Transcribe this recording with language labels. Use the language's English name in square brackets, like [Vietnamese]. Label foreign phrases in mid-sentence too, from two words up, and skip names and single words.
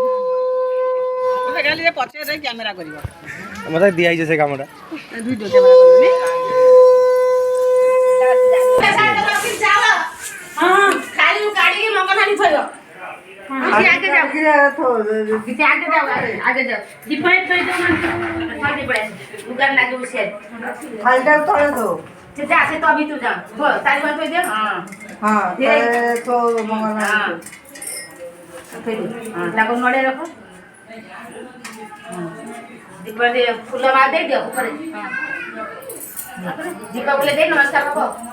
[Odia] ପଛରେ କ୍ୟାମେରା କରିବ ମତେ ଦିଆହେଇଛି ସେ କାମଟା ଭିଡ଼ିଓ କ୍ୟାମେରା କରିବନି କାଢିକି ମଙ୍ଗନ ହାଣ୍ଡି ଥୋଇବ [Hindi] आगे जाओ आगे जाओ [Odia] ଦୀପରେ ଥୋଇଦବ ହାଣ୍ଡି ପଳେଇ ଲୁଗାର ଲାଗି ଉସିଆ ହାଲଟା ତଳେ ଦो ସେ ଯା ସେ ତ ଭିତରୁ ଯା ତାରି ପାଇଁ ଥୋଇ ଦିଅ ହଁ ତ ମଙ୍ଗଳ ତାକୁ ନଡ଼ିଆ ରଖ ଦୀପରେ ଫୁଲ ମାଳ ଦେଇଦିଅ ଉପରେ ଦୀପ ବୁଲେ ଦେଇ ନମସ୍କାର ହବ